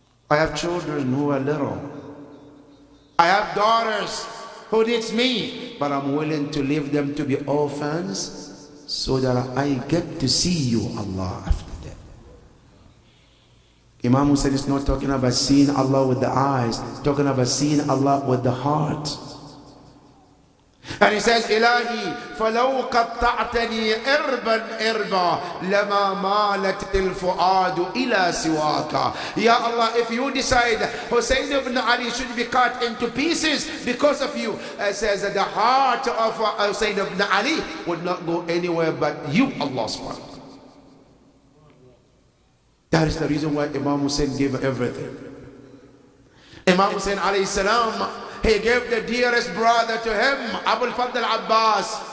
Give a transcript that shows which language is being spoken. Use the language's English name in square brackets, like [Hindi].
[English] I have children who are little. I have daughters who needs me, but I'm willing to leave them to be orphans so that I get to see you, Allah, after that. Imam Hussein is not talking about seeing Allah with the eyes, talking about seeing Allah with the heart. And he says, [Arabic] Ilahi, فَلَوْ قَطَّعْتَنِي إِرْبًا إِرْبًا لَمَا مَالَتِ الْفُؤَادُ إِلَى سِوَاكَ. [English] Ya Allah, if you decide Hussein ibn Ali should be cut into pieces because of you, it says that the heart of Hussein ibn Ali would not go anywhere but you, Allah subhanahu wa ta'ala. That is the reason why Imam Hussein gave everything. Imam Hussein alayhi salam, he gave the dearest brother to him, Abu al-Fadl Abbas.